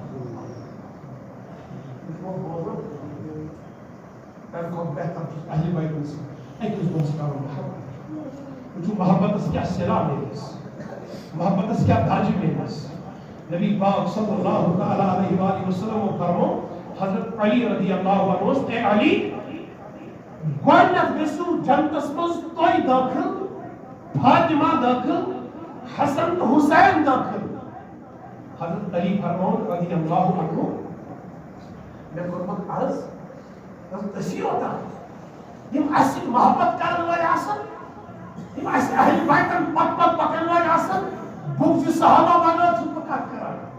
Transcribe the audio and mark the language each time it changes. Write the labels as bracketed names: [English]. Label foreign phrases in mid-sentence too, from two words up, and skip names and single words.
[Kashmiri] تمہِ کھۄتہٕ بہتر چھُس اہلِ بیتن سۭتۍ أکِس دۄہس کرُن محبت وٕچھِو محبتس کیٛاہ صِلہ میلٮ۪س محبتس کیا درجہ میلس نبی پاک صلی اللہ تعالی علیہ وآلہ وسلم فرمو حضرت علی رضی اللہ عنہ اے علی گۄڈنیٚتھ گٔژھِو جنتس منٛز تُہۍ دٲخل فاطمہ دٲخل حسن تہٕ حُسین دٲخل حضرت علی فرمون رضی اللہ عنہ مےٚ کوٚرمُت عرض أسی یوتاہ یِم اَسہِ سۭتۍ محبت کرن وٲلۍ آسن یِم اَسہِ اہلِ بیتن پتہٕ پکن وٲلۍ آسن بُغضِ صحابہ بغٲر چھُس بہٕ کتھ کران